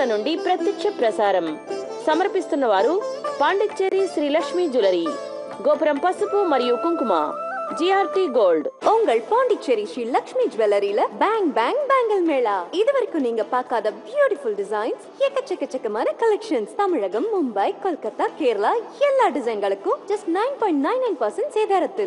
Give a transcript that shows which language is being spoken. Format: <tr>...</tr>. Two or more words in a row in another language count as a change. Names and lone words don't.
<te>నుండి ప్రత్యక్ష ప్రసారం సమర్పిస్తున్న వారు పాండిచ్చేరి శ్రీ లక్ష్మీ జ్యువెలరీ, గోపురం పసుపు మరియు కుంకుమ,</te> <ta>ஜிஆர்டி கோல்ட். உங்கள் பாண்டிச்சேரி ஸ்ரீ லக்ஷ்மி ஜுவல்லரியில</ta> <en>bang bang bangle</en> <ta>மேளா. இது வரைக்கும் நீங்க பார்க்காத</ta> <en>beautiful designs,</en> <ta>எக்கச்சக்கமான கலெக்ஷன்ஸ். தமிழகம், மும்பை, கொல்கத்தா, கேரளா எல்லா டிசைன்களுக்கும் ஜஸ்ட் 9.99% சேதாரத்தில்.</ta>